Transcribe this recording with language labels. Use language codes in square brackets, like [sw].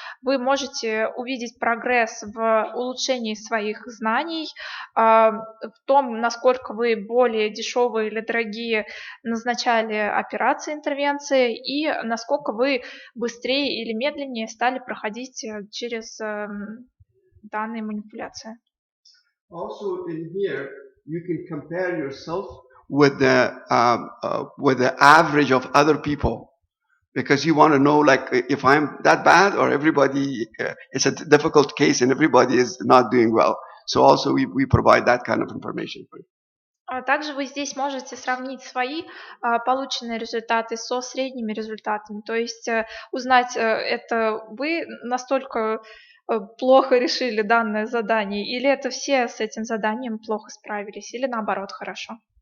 [ru] Вы можете увидеть прогресс в улучшении своих знаний, в том, насколько вы более дешевые или дорогие назначали операции, интервенции, и насколько вы быстрее или медленнее стали проходить через данные манипуляции. [en] Also in here, you can compare yourself with the average of other people, because you want to know, like, if I'm that bad or everybody. It's a difficult case and everybody is not doing well. So also we provide that kind of information for you. [ru] Также вы здесь можете сравнить свои полученные результаты со средними результатами, то есть узнать, это вы настолько плохо решили данное задание, или это все с этим заданием плохо справились, или наоборот хорошо.